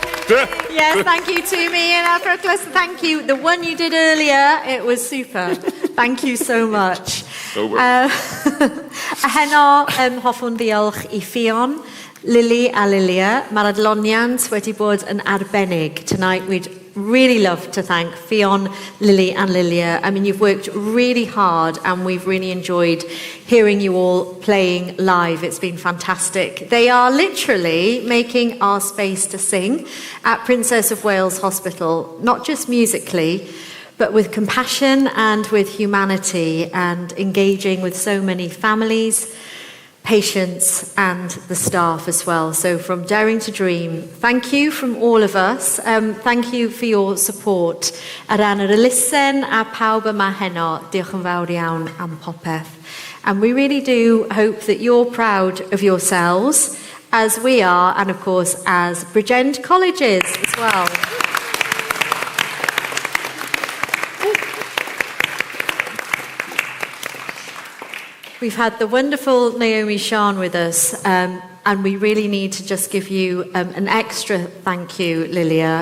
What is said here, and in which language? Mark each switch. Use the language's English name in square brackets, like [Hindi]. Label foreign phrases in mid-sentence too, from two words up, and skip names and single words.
[English] Yes, thank you to me and Afro Cluster. Thank you. The one you did earlier, it was super. Thank you so much. [Welsh] A heno, hoffwn ddiolch I Ffion, Lili a Lylia. Mae'r adloniant wedi bod yn arbennig. [English] Tonight we'd really love to thank Ffion, Lili and Lilia. I mean, you've worked really hard and we've really enjoyed hearing you all playing live. It's been fantastic. They are literally making our space to sing at Princess of Wales Hospital, not just musically, but with compassion and with humanity and engaging with so many families, patients and the staff as well. So from Daring to Dream, thank you from all of us. Thank you for your support. [Welsh] Ar ran yr elusen a pawb yma heno, diolch yn fawr iawn am popeth. [English] And we really do hope that you're proud of yourselves, as we are, and of course as Bridgend Colleges as well. We've had the wonderful Naomi Sian with us, and we really need to just give you an extra thank you, Lilia.